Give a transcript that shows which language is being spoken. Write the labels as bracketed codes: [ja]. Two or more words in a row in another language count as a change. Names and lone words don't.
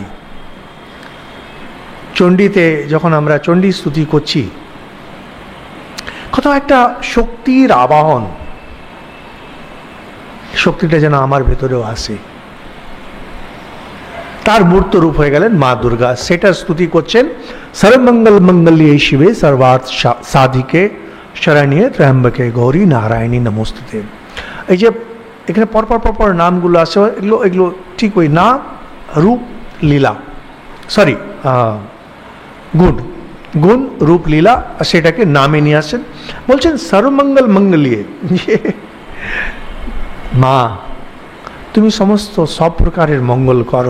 [bn] চণ্ডীতে যখন আমরা চণ্ডী স্তুতি করছি, কোথাও একটা শক্তির আবাহন, শক্তিটা যেন আমার ভেতরেও আসে। তার মূর্ত রূপ হয়ে গেলেন মা দুর্গা। সেটা স্তুতি করছেন, [sa] সর্বমঙ্গল মঙ্গল্যে শিবে সর্বার্থ সাধিকে শরণ্যে ত্র্যম্বকে গৌরী নারায়ণী নমস্তুতে। [bn] এই যে এখানে পরপর নামগুলো আছে, এগুলো ঠিক ওই নাম, রূপ, লীলা, সরি গুণ রূপ লীলা, সেটাকে নামে নিয়ে আসেন। বলছেন [sa] সর্বমঙ্গল মঙ্গলীয়, [bn] মা তুমি সমস্ত সব প্রকারের মঙ্গল করো।